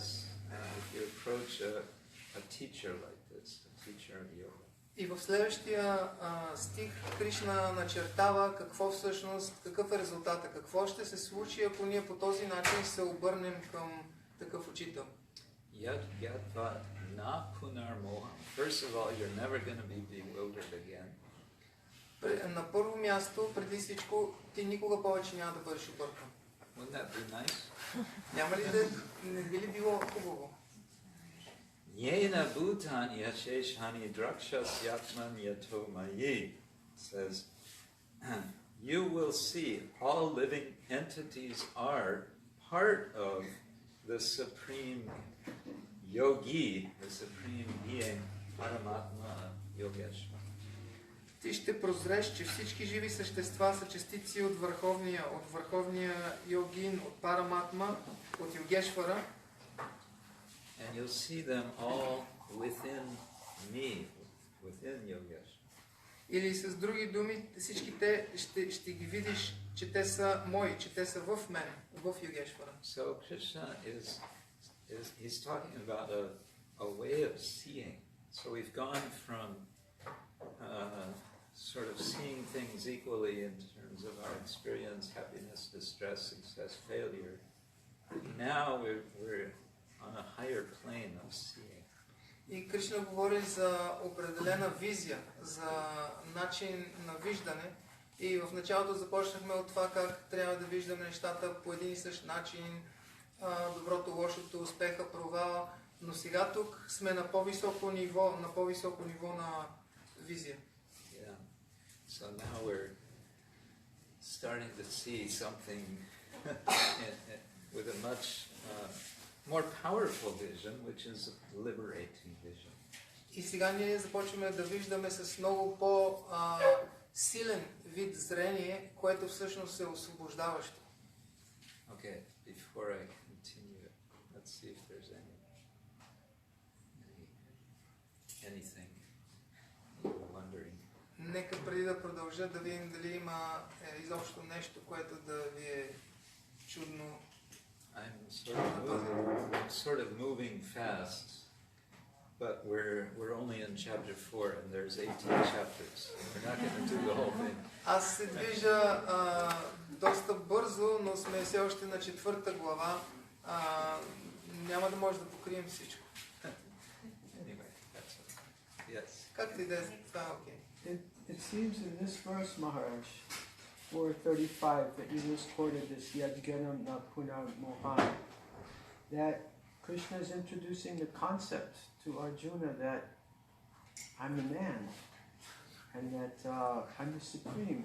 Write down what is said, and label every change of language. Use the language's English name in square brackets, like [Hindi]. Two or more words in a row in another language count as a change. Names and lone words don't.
[English] If you approach a teacher like this, a teacher of yoga." [Bulgarian] И в следващия стих Кришна начертава какъв е резултата, какво ще се случи, ако ние по този начин се обърнем към такъв учител. [English] First of all, you're never going to be bewildered again. [Bulgarian] На първо място, преди всичко, ти никога повече няма да бъдеш объркан. [English] Wouldn't that be nice? [Bulgarian] Няма ли да не би ли било хубаво? [Sanskrit] येन भूतानि अशेषाणि द्रक्ष्यसि आत्मनि अथो मयि [English] says, you will see all living entities are part of the supreme yogi, the supreme being, Paramatma Yogeshwara. [Bulgarian] Ти ще прозреш, че всички живи същества са частици от върховния йогин, от Параматма, от Йогешвара. [English] And you'll see them all within me, within Yogeshwara. [Bulgarian] Или с други думи, всички те ще ги видиш, че те са мои, че те са в мен, в Йогешвара. [English] So Krishna he's talking about a way of seeing. So we've gone from sort of seeing things equally in terms of our experience, happiness, distress, success, failure. Now we're on a higher plane of seeing. [Bulgarian] И Кришна говори за определена визия, за начин на виждане. И в началото започнахме от това как трябва да виждаме нещата по един и същ начин, доброто, лошото, успеха, провала. Но сега тук сме на по-високо ниво, на визия. [English] Yeah. So now we're starting to see something with a much more powerful vision, which is a liberating vision. [Bulgarian] И сега ние започваме да виждаме с много по-силен вид зрение, което всъщност е освобождаващо. [English] Okay, before I continue, let's see if there's anything you're wondering. [Bulgarian] Нека преди да продължа да видим дали има изобщо нещо, което да ви е чудно. [English] I'm sort of moving fast, but we're only in chapter 4 and there's 18 chapters. We're not going to do the whole thing. [Bulgarian] Аз се движа доста бързо, но сме все още на 4 глава. няма да може да покрием всичко. [English] Anyway, that's okay. Yes. [Bulgarian] Както и да е, това е окей. [English] It seems in this verse, Maharaj, 435, that you just quoted this [Sanskrit] यज्ज्ञात्वा न पुनर्मोहम्, [English] that Krishna is introducing the concept to Arjuna that I'm the man and that I'm the supreme.